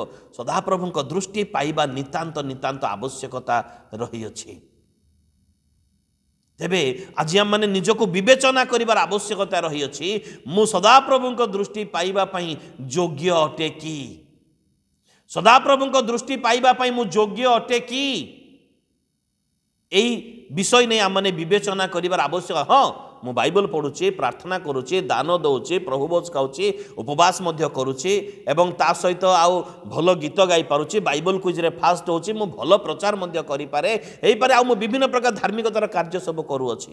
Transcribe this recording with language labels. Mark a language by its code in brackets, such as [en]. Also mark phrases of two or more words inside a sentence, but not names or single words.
[or] ସଦାପ୍ରଭୁଙ୍କ ଦୃଷ୍ଟି ପାଇବା ନିତାନ୍ତ ନିତାନ୍ତ ଆବଶ୍ୟକତା ରହିଅଛି। ତେବେ ଆଜି ଆମମାନେ ନିଜକୁ ବିବେଚନା କରିବାର ଆବଶ୍ୟକତା ରହିଅଛି, ମୁଁ ସଦାପ୍ରଭୁଙ୍କ ଦୃଷ୍ଟି ପାଇବା ପାଇଁ ଯୋଗ୍ୟ ଅଟେ କି? ସଦାପ୍ରଭୁଙ୍କ ଦୃଷ୍ଟି ପାଇବା ପାଇଁ ମୁଁ ଯୋଗ୍ୟ ଅଟେ କି? ଏହି ବିଷୟ ନେଇ ଆମେ ବିବେଚନା କରିବାର ଆବଶ୍ୟକ। ହଁ, ମୁଁ ବାଇବଲ ପଢ଼ୁଛି, ପ୍ରାର୍ଥନା କରୁଛି, ଦାନ ଦେଉଛି, ପ୍ରଭୁ ଭୋଜ ଖାଉଛି, ଉପବାସ ମଧ୍ୟ କରୁଛି ଏବଂ ତା ସହିତ ଆଉ ଭଲ ଗୀତ ଗାଇପାରୁଛି, ବାଇବଲ କୁଇଜ୍ରେ ଫାଷ୍ଟ ହେଉଛି, ମୁଁ ଭଲ ପ୍ରଚାର ମଧ୍ୟ କରିପାରେ, ହେଇପାରେ, ଆଉ ମୁଁ ବିଭିନ୍ନ ପ୍ରକାର ଧାର୍ମିକତାର କାର୍ଯ୍ୟ ସବୁ କରୁଅଛି।